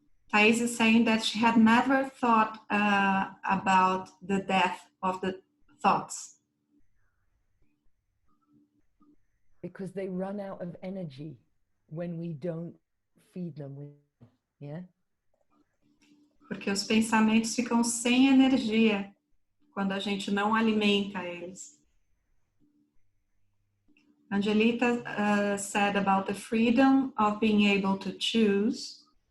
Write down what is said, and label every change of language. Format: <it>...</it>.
<en>Thais is saying that she had never thought about the death of the thoughts. Because they run out of energy when we don't feed them with, yeah?</en> <pt>Porque os pensamentos ficam sem energia quando a gente não alimenta eles.</pt> <en>Angelita said about the freedom of being able to choose.</en>